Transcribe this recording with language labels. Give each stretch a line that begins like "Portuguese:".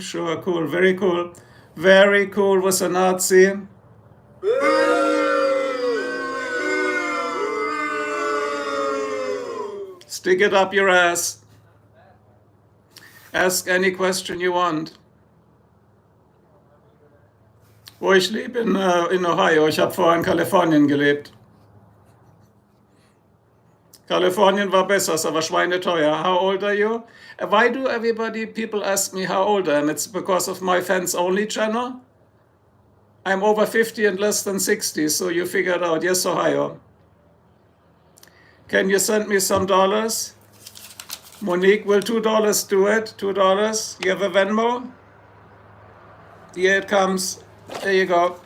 English: Sure, cool, very cool. Very cool was a Nazi. Stick it up your ass. Ask any question you want.
German: Wo ich lebe in Ohio. Ich habe vorher in Kalifornien gelebt. Kalifornien war besser, es war schweineteuer.
English: How old are you? Why do people ask me how old I am? It's because of my fans-only channel. I'm over 50 and less than 60, so you figured out. Yes, Ohio. Can you send me some dollars? Monique, will $2 do it? $2? You have a Venmo? Here it comes. There you go.